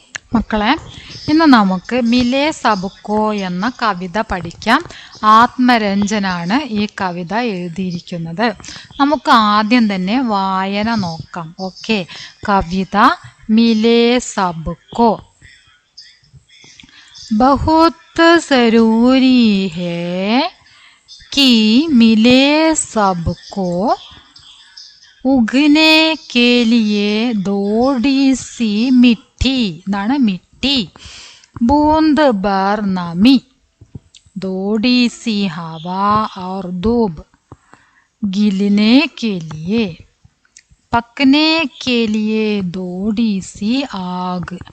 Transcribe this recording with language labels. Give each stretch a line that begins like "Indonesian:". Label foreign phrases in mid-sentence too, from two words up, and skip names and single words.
Malayalam: മക്കളെ, ഇന്ന് നമുക്ക് മിലേ സബ്കോ എന്ന കവിത പഠിക്കാം. ആത്മരഞ്ജനാണ് ഈ കവിത എഴുതിയിരിക്കുന്നത്. നമുക്ക് ആദ്യം തന്നെ വായന നോക്കാം. ഓക്കെ, കവിത മിലേ സബ്കോ.
Hindi: बहुत जरूरी है कि मिले सबको उगने के लिए थोड़ी सी मिट्टी എന്നാണ് मिट्टी बूंद भर नमी थोड़ी सी हवा और धूप गिलने के लिए पकने के लिए थोड़ी सी आग